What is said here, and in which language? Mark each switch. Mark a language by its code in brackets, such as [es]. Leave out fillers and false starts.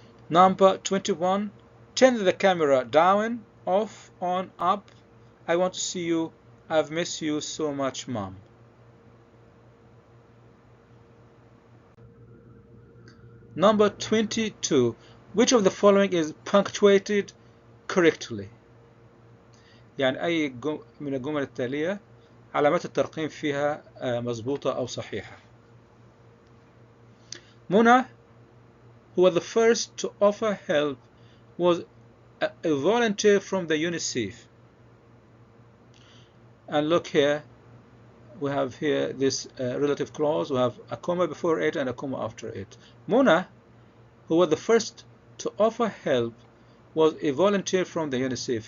[en] Number 21. Turn the camera down, off, on, up. I want to see you. I've missed you so much, Mom. Number 22. Which of the following is punctuated correctly? [ar] يعني أي من الجمل التالية علامات الترقيم فيها مضبوطة أو صحيحة. [en] Mona, who was the first to offer help, was a volunteer from the UNICEF. And look here, we have here this relative clause. We have a comma before it and a comma after it. Mona, who was the first to offer help, was a volunteer from the UNICEF.